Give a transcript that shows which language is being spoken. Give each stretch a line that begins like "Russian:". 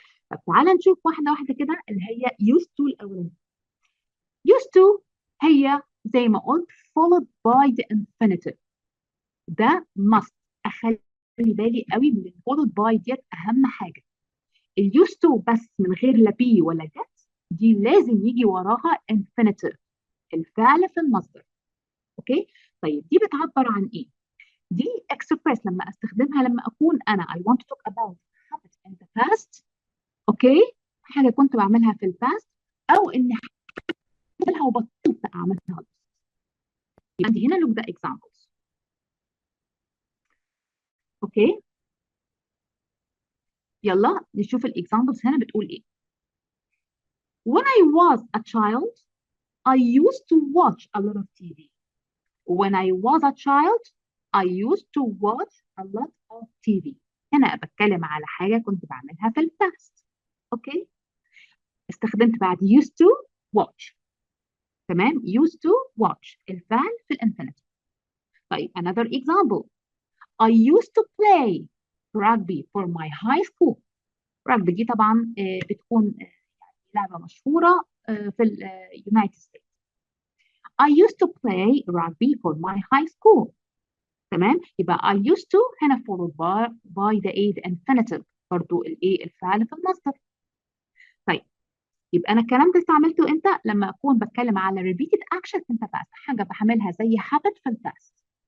Arabic: طب تعالى نشوف واحدة واحدة كده اللي هي used to الأولانية.
English: used to
Arabic: هي زي ما قلت
English: followed by the infinitive.
Arabic: ده must. أخلي بالي قوي من followed by ديت أهم حاجة. اليوز تو بس من غير لا بي ولا جت دي لازم يجي وراها infinitive الفعل في المصدر. اوكي طيب دي بتعبر عن ايه؟ دي express لما استخدمها لما اكون انا
English: I want to talk about habit in the past.
Arabic: اوكي حاجه كنت بعملها في الباست او اني اعملها وبطلت اعملها. عندي هنا
English: look the examples.
Arabic: اوكي يلا نشوف الاكزامبلز هنا بتقول ايه.
English: When I was a child I used to watch a lot of TV. When I was a child, I used to watch a lot of TV.
Arabic: هنا بتكلم على حاجة كنت بعملها في الباست. اوكي استخدمت بعد
English: used to watch.
Arabic: تمام used to watch الفعل في الانفينيتيف.
English: طيب another example. I used to play rugby for my high school.
Arabic: rugby دي طبعا بتكون لعبة مشهورة في اليونايتد ستيتس.
English: I used to play rugby for my high school. تمام يبقى I used to هنا followed by the infinitive برضو
Arabic: الفعل في المصدر. طيب يبقى انا الكلام ده استعملته امتى؟ لما اكون بتكلم على
English: repeated action in the past،
Arabic: حاجه بعملها زي habit في الباست.